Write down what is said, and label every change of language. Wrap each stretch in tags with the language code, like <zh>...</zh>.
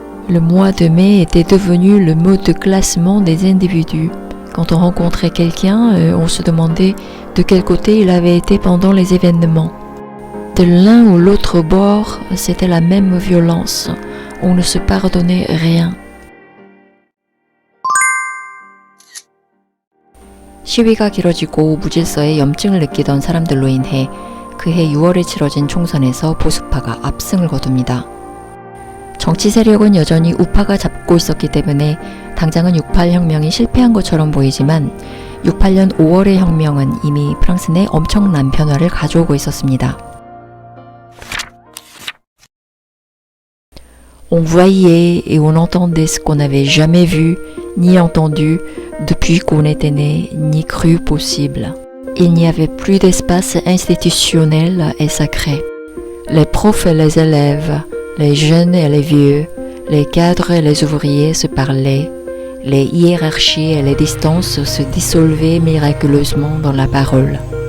<fr>Le mois de mai était devenu le mode de classement des individus. Quand on rencontrait quelqu'un, on se demandait de quel côté il avait été pendant les événements. De l'un ou l'autre bord, c'était la même violence. On ne se pardonnait rien.</fr> <ko>시위가 길어지고 무질서에 염증을 느끼던 사람들로 인해 그해 6월에 치러진 총선에서 보수파가 압승을 거둡니다. 정치 세력은 여전히 우파가 잡고 있었기 때문에 당장은 68 혁명이 실패한 것처럼 보이지만 68년 5월의 혁명은 이미 프랑스 내 엄청난 변화를 가져오고 있었습니다.</ko> <fr>On voyait et on entendait ce qu'on n'avait jamais vu ni entendu depuis qu'on était né, ni cru possible. Il n'y avait plus d'espace institutionnel et sacré. Les profs et les élèves, les jeunes et les vieux, les cadres et les ouvriers se parlaient, les hiérarchies et les distances se dissolvaient miraculeusement dans la parole.</fr>